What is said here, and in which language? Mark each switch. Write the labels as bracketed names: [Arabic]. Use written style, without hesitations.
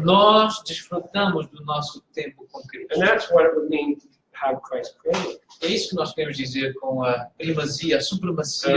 [Portuguese] nós desfrutamos do nosso tempo com Cristo. [English] and that's what it would mean to have Christ preeminent. [Portuguese] É isso que nós queremos dizer com a primazia, a supremacia.